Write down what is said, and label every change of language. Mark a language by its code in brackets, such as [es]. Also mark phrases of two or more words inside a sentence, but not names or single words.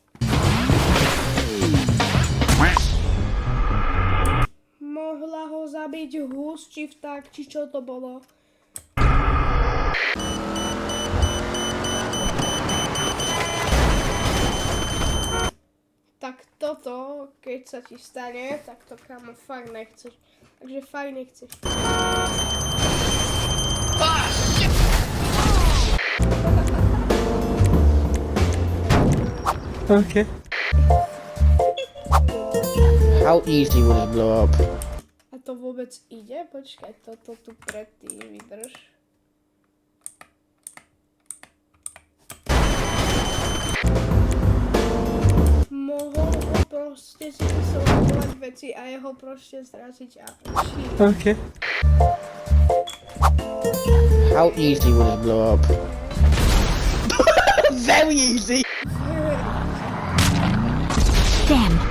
[sk] Mohla ho zabiť hus, či vták, či čo to bolo. Tak toto, keď sa ti stane, tak to kamo fakt nechceš. Takže fakt nechceš. [en] Okay. How easy will it blow up? [sk] A to vôbec ide? Počkaj, toto tu predtým vydrž. Mohol ho proste si vysledovať veci a jeho proste zraziť a [en] Okay. How easy will it blow up? Very easy! Damn.